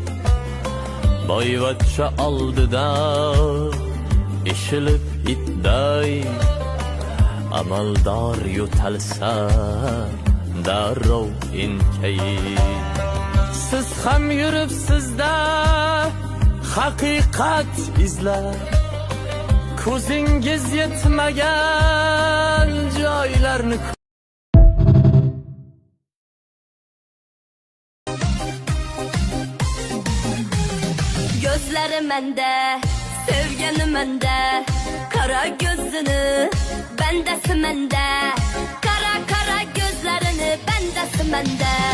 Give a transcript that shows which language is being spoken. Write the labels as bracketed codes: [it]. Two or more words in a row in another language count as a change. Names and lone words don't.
[uz] Boyvachcha oldida eshilib itday, amaldor yo'talsa darrov enkayib. Siz ham yuribsizda haqiqat izlab, ko'zingiz yetmagan joylarni. [tr] Gözleri mende, sevgeni mende, kara gözünü bendesi mende, kara kara gözlerini bendesi mende.